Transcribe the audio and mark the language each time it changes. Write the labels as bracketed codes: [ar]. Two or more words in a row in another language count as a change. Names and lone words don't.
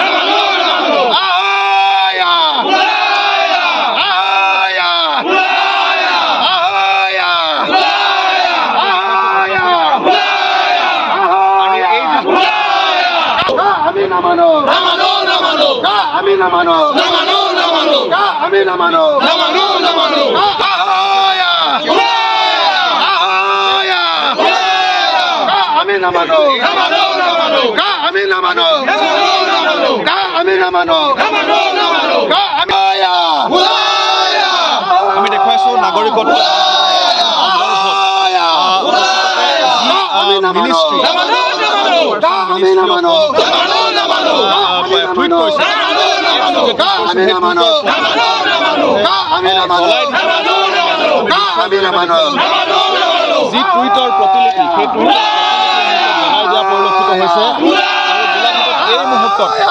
[as] আয়া আয়া আয়া আয়া আমি না মানো আমি না মানো আমি না মানো আয়া আয়া আমি না মানো আমি না মানো আমি না মানো আমি দেখুৱাইছো নাগৰিকত্ব মিনিষ্ট্ৰী টুইট কৰিছে যি টুইটৰ প্ৰতিলিপি সেই টুইট জনাই দিয়া পৰিলক্ষিত হৈছে এই মুহূৰ্তত